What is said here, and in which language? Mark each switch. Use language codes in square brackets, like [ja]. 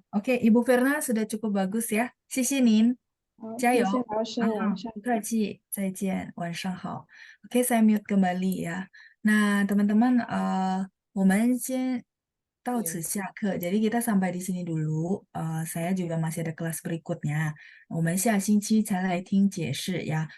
[id] Oke, Ibu Verna sudah cukup bagus ya. [zh] 谢谢您，好，加油。谢谢老师，晚上不客气，再见，晚上好。 [id] Oke, saya mute kembali ya. Nah, teman-teman, [zh] 我们先到此下课. [id] Jadi kita sampai di sini dulu. Saya juga masih ada kelas berikutnya. [zh] 我们下星期才来听解释ya.